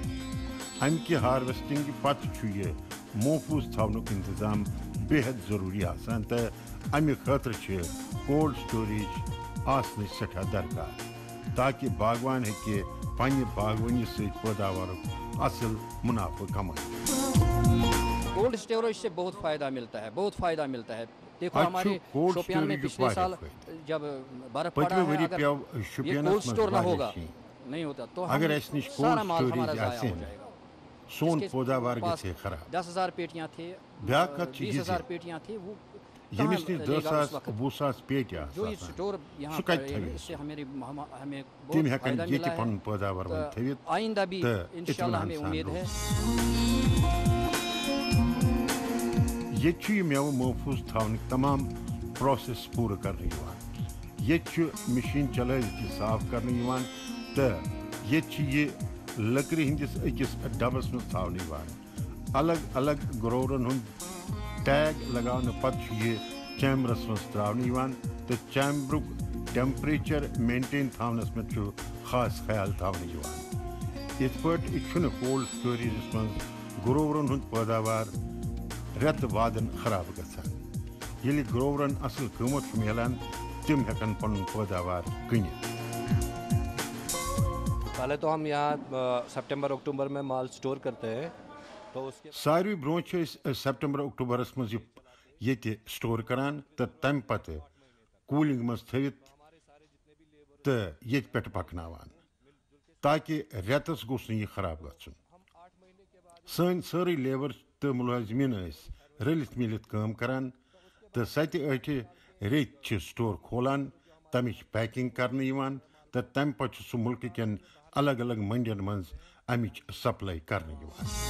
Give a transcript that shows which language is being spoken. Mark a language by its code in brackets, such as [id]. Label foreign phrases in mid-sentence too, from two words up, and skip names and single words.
[ks] امہِ کہِ ہارویسٹنگ پتہٕ چھُ یہِ محفوٗظ تھاونُک انتظام بے حد ضروٗری آسان تہٕ امہِ خٲطرٕ چھِ [en] cold storage [ks] آسنٕچ سٮ۪ٹھاہ درکار تاکہِ باغوان ہیٚکہِ پننہِ باغوٲنی سۭتۍ پٲداوارُک اصل منافع کمٲیِتھ [en] cold storage [ur] سے بہت فائدہ ملتا ہے دیکھو ہمارے شوپیان میں پچھلے سال جب برف پڑا ہے اگر یہ [en] cold store [ur] نہ ہوگا نہیں ہوتا تو سارا مال ہمارا ضائع ہو جائے گا [ks] سون پٲداوار گژھِ خراب [ur] 10,000 پیٹیاں تھے [ks] بیٛاکھ کتھ چھِ [ur] 20,000 پیٹیاں تھے وہ [ks] ییٚمِس نِش 10,000-20,000 پیٹہِ [ur] جو یہ [ks] آسہٕ [ur] اسٹور یہاں [ks] سُہ [ur] پر [ks] کتہِ [ur] ہے [ks] تھٲوِ [ur] اس سے ہمیں [ks] تِم [ur] بہت [ks] ہٮ۪کن [ur] فائدہ ملا [ks] ییٚتہِ [ur] ہے [ks] پنُن پٲداوار وۄنۍ تھٲوِتھ [ur] آئندہ بھی انشاءاللہ ہمیں امید ہے [ks] ییٚتہِ چھُ یہِ مٮ۪وٕ محفوٗظ تھاونٕکۍ تمام پروسیس پوٗرٕ کرنہٕ یِوان ییٚتہِ چھُ مِشیٖن چلٲوِتھ یہِ صاف کرنہٕ یِوان تہٕ ییٚتہِ چھِ یہِ لٔکرِ ہٕنٛدِس أکِس ڈبس منٛز تھاونہٕ یِوان الگ الگ گروورن ہُنٛد ٹیگ لگاونہٕ پتہٕ چھُ یہِ چیمبرس منٛز ترٛاونہٕ یِوان تہٕ چیمبرُک ٹیمپریچر مینٹین تھاونس منٛز چھُ خاص خیال تھاونہٕ یِوان یِتھ پٲٹھۍ یہِ چھُنہٕ [en] cold storages [ks] منٛز گروورن ہُنٛد پٲداوار رٮ۪تہٕ وادن خراب گژھان ییٚلہِ گروورن اصل قۭمتھ چھُ میلان تِم ہٮ۪کن پنُن پٲداوار کٕنِتھ [ur] پہلے تو ہم یہاں [en] September October [ur] میں مال اسٹور کرتے ہیں تو اس کے [ks] ساروی برونٛہہ چھِ أسۍ [en] September Octobers [ks] منٛز یہِ ییٚتہِ سٹور کران تہٕ تمہِ پتہٕ کوٗلِنگ منٛز تھٲوِتھ تہٕ ییٚتہِ پٮ۪ٹھ پکناوان تاکہِ رٮ۪تس گوٚژھ نہٕ یہِ خراب گژھُن سٲنۍ سٲرٕے لیبر تہٕ مُلٲزمین ٲسۍ رٔلِتھ مِلِتھ کٲم کران تہٕ 7 ٲٹھِ ریٚتۍ چھِ سٹور کھولان تمِچ پیکِنگ کرنہٕ یِوان تہٕ تمہِ پتہٕ چھُ سُہ مُلکہٕ کٮ۪ن الگ الگ منڈین منٛز امِچ سپلاے کرنہٕ یِوان